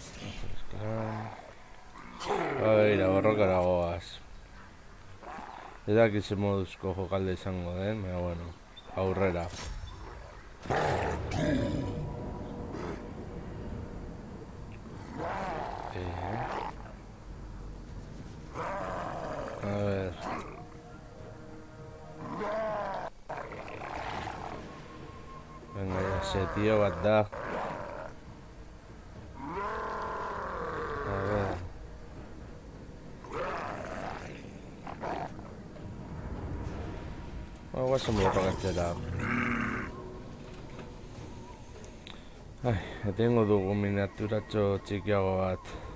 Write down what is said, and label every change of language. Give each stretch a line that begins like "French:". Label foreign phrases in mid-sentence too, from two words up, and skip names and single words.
Basque: Aira, borrokara goaz. Ez dakit ze moduzko jokalde izango den, baina bueno, aurrera.
Spanish: A ver. Venga, ya sé, tío,
Basque: bat da.
Spanish: A ver.
Basque: Guazen borrokatzera. Etengo dugu miniaturatxo txikiago bat.